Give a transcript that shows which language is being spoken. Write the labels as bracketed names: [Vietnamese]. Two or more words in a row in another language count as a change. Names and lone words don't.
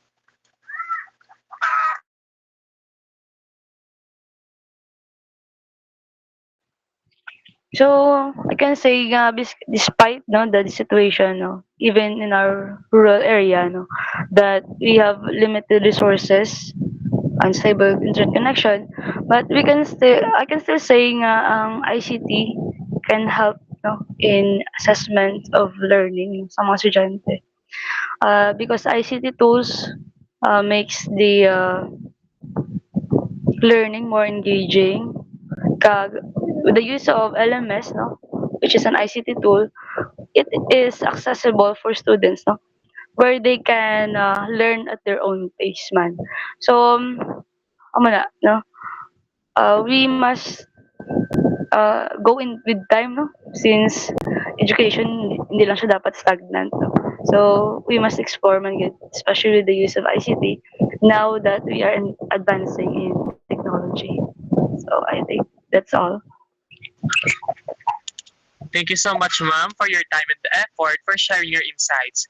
[English] So, I can say despite no the situation, no, even in our rural area, no, that we have limited resources, unstable internet connection, but I can still say [Hiligaynon] nga ang [English] ICT can help no in assessment of learning [Hiligaynon] sa mga estudyante. [English] Because ICT tools makes the learning more engaging. With the use of LMS, no, which is an ICT tool, it is accessible for students, no, where they can learn at their own pace, man. [Hiligaynon] So, amo na, no, [English] we must go in with time, no, since education [Filipino] hindi lang siya dapat [English] stagnant, no. So, we must explore [Hiligaynon] man gid, [English] especially with the use of ICT now that we are advancing in technology. So, I think that's all. Thank you so much, ma'am, for your time and effort for sharing your insights.